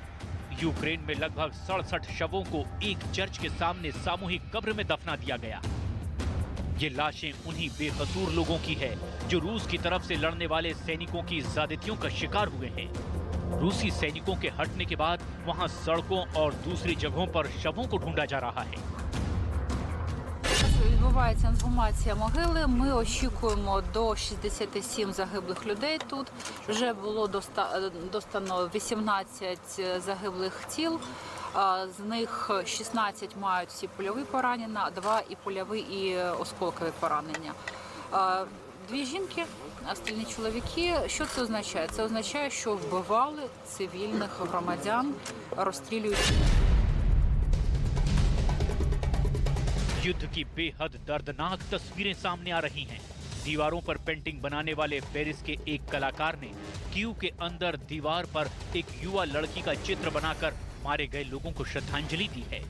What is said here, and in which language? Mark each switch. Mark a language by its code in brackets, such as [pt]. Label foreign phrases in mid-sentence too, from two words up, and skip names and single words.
[hi] यूक्रेन में लगभग 67 शवों को एक चर्च के सामने सामूहिक कब्र में दफना दिया गया। ये लाशें उन्हीं बेकसूर लोगों की है जो रूस की तरफ से लड़ने वाले सैनिकों की ज्यादतियों का शिकार हुए हैं। रूसी सैनिकों के हटने के बाद वहां सड़कों और दूसरी जगहों पर शवों को ढूंढा जा रहा है। [uk] Відбувається інсгумація могили. Ми очікуємо до 67 загиблих людей тут. Вже було достано 18 загиблих тіл. З них 16 мають всі польові поранення, 2 і польові, і осколкові поранення. 2 жінки, остальні чоловіки. Що це означає? Це означає, що вбивали цивільних громадян, розстрілюючи. [hi] युद्ध की बेहद दर्दनाक तस्वीरें सामने आ रही हैं। दीवारों पर पेंटिंग बनाने वाले पेरिस के एक कलाकार ने कीव के अंदर दीवार पर एक युवा लड़की का चित्र बनाकर मारे गए लोगों को श्रद्धांजलि दी है।